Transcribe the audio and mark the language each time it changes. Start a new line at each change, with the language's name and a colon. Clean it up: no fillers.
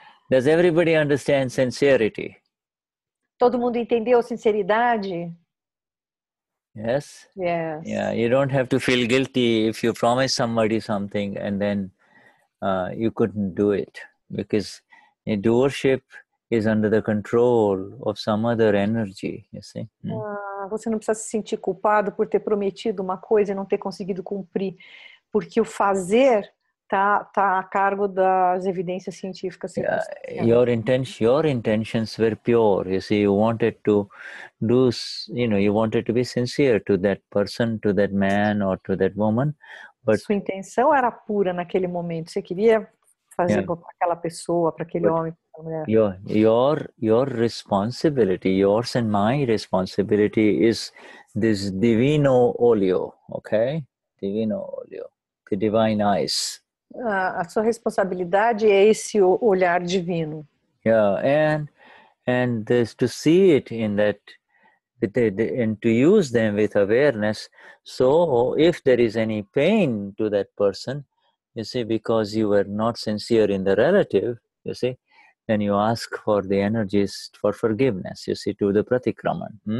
English: Does everybody understand sincerity?
Portuguese: Todo mundo entendeu sinceridade?
English: Yes. Yes. Yeah. You don't have to feel guilty if you promise somebody something and then you couldn't do it, because doership is under the control of some other energy. You see.
Portuguese: Você não precisa se sentir culpado por ter prometido uma coisa e não ter conseguido cumprir, porque o fazer tá a cargo das evidências científicas.
English: Your intentions were pure. You see, you wanted to do, you wanted to be sincere to that person, to that man, or to that woman. But
Portuguese: sua intenção era pura naquele momento. Você queria fazer para aquela pessoa, para aquele homem, para aquela mulher.
English: Your responsibility, yours and my responsibility, is this
Portuguese: divino oleo,
English: okay?
Portuguese: Divino oleo,
English: the divine eyes.
Portuguese: A sua responsabilidade é esse olhar divino.
English: Yeah, and this, to see it in that, and to use them with awareness. So if there is any pain to that person, you see, because you were not sincere in the relative, you see, then you ask for the energies for forgiveness, you see, to the pratikraman.